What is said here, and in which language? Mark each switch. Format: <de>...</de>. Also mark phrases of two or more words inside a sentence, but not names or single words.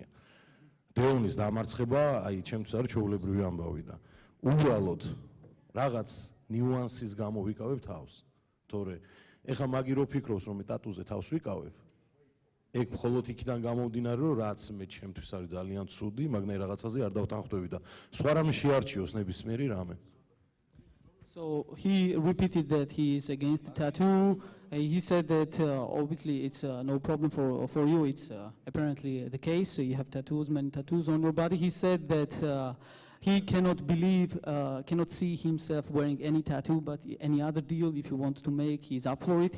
<ka>დეონის დამარცხება, აი, ჩემთვის არის ჩვეულებრივი ამბავი და უბრალოდ რაღაც ნიუანსის გამო ვიკავებ თავს. თორე ეხლა მაგი რო ფიქრობს, რომ მე ტატუზე თავს ვიკავებ, ეგ მხოლოდ იქიდან გამომდინარე, რომ რაც მე ჩემთვის არის ძალიან ცუდი, მაგნაირ რაღაცაზე არ დავთანხმდები და სხვა რამე შეარჩიოს ნებისმიერი რამე.</ka> <en>So he repeated that he is against the tattoo. He said that obviously it's no problem for you. It's apparently the case. So you have tattoos, many tattoos on your body. He said that he cannot see himself wearing any tattoo, but any other deal if you want to make, he's up for it.</en>